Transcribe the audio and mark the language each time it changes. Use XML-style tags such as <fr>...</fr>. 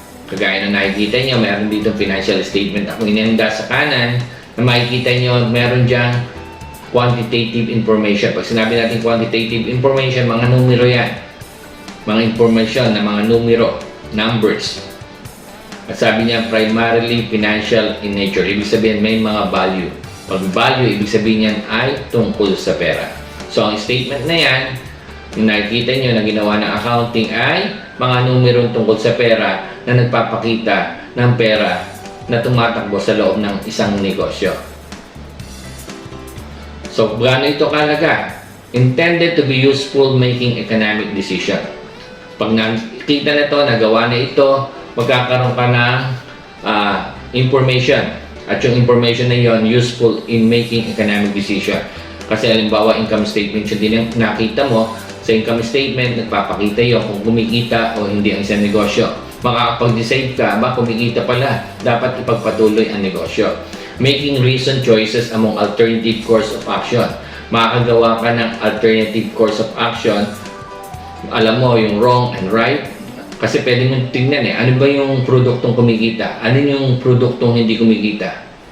<tl>Kagaya na nakikita nyo, meron dito financial statement ako inenda sa kanan, na makikita nyo, meron dyan quantitative information. Pag sinabi natin quantitative information, mga numero yan. Mga information na mga numero, numbers. At sabi niya,</tl> <en>primarily financial in nature.</en> <tl>Ibig sabihin, may mga value. Pag value, ibig sabihin yan ay tungkol sa pera. So, ang statement na yan, yung nakikita nyo na ginawa ng accounting ay mga numero tungkol sa pera na nagpapakita ng pera na tumatakbo sa loob ng isang negosyo. So, gaano ito kalaga?</tl> <en>Intended to be useful making economic decision.</en> <tl>Pag nakita na ito, nagawa na ito, magkakaroon ka ng information. At yung information na yon</tl> <en>useful in making economic decision.</en> <tl>Kasi halimbawa, income statement yung din nakita mo. Sa income statement, nagpapakita yun kung kumikita o hindi ang isang negosyo. Makakapag-decide ka, ba kumikita pala, dapat ipagpatuloy ang negosyo.</tl> <en>Making reasoned choices among alternative course of action.</en> <tl>Makakagawa ka ng alternative course of action. Alam mo yung</tl> <en>wrong and right,</en> <tl>kasi pwede mong tingnan ano ba yung produktong kumikita, ano yung produktong hindi kumikita.</tl>